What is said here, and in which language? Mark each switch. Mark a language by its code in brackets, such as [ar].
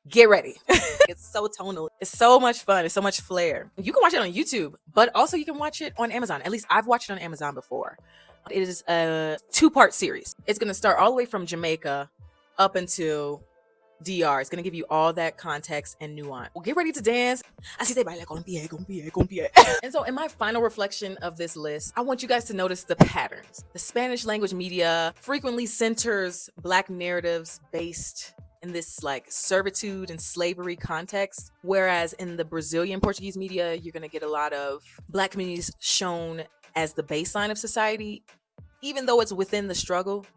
[en] Get ready. It's so tonal. It's so much fun. It's so much flair. You can watch it on YouTube, but also you can watch it on Amazon. At least I've watched it on Amazon before. It is a 2-part series. It's going to start all the way from Jamaica up until DR. It's going to give you all that context and nuance. Well, get ready to dance. [es] Así se baila con pie, con pie, con pie. [en] And so in my final reflection of this list, I want you guys to notice the patterns. The Spanish language media frequently centers Black narratives based in this like servitude and slavery context. Whereas in the Brazilian Portuguese media, you're going to get a lot of Black communities shown as the baseline of society, even though it's within the struggle.